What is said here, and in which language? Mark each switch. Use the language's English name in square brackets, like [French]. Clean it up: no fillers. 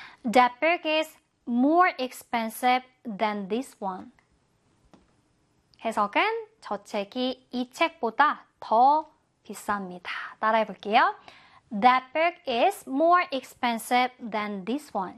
[English] That book is more expensive than this one. [Korean] 해석은 저 책이 이 책보다 더 비쌉니다. 따라해 볼게요. [English] That book is more expensive than this one.